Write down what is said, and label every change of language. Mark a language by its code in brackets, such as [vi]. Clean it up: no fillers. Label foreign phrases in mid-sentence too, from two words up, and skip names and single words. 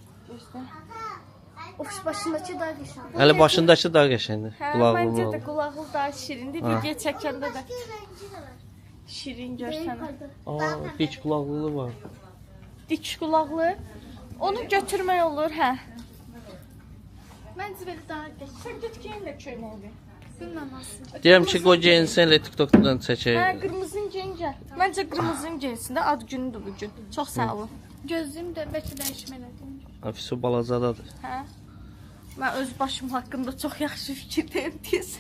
[tr] Of başındaki daha güzel. [az] Hələ başındakı daha qəşəngdir. Hə, Qulaqlı. məncə də qulaqlı daha şirindir. Ha. Video çəkəndə də şirin görsən. Aa, dik qulaqlığı var. Dik qulaqlı. Onu götürmək olur, hə. [tr] Bence böyle daha güzel. [az] Sən get geyin də köynəyi. [tr] Bilmem nasıl. [az] Deyirəm ki, qoy geyinsən, elə TikTokdan Hə, çəkək. qırmızın geyin gəl. Məncə qırmızın geyinsin də ad günüdür bu gün. Çox sağ olun. [tr] Gözlüğüm de belki değişmelidir. [az] Afiso balacadadır. Hə. Mən öz başım haqqında çox yaxşı fikirdəyim deyəsən.